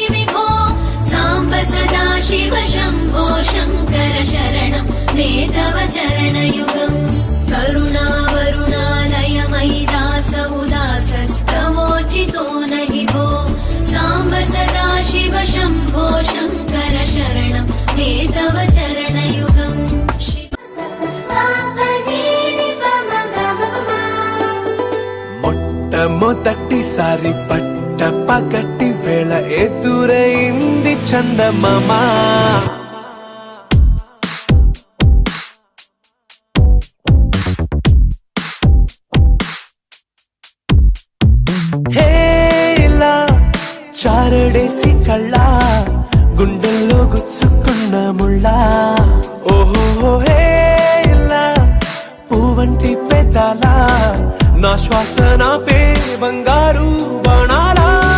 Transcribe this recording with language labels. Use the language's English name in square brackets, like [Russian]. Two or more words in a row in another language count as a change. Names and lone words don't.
[Sanskrit] विभो साम्ब सदाशिव शम्भो शङ्कर शरणं मे तव चरणयुगम् करुणावरुणालय मयि दास उदासस्तवोचितो नहि भो साम्ब सदाशिव शम्भो शङ्कर शरणं मे तव चरणयुगम् [Telugu] మొట్టమొదటిసారి పట్ట పగటి వేళ ఎదురైంది చందమామ చారడేసి కళ్ళ గుండెల్లో గుచ్చుకున్న ముళ్ళ ఓహో హేలా పువ్వంటి పెదాల నా శ్వాస నా పే బంగారు బాణాలా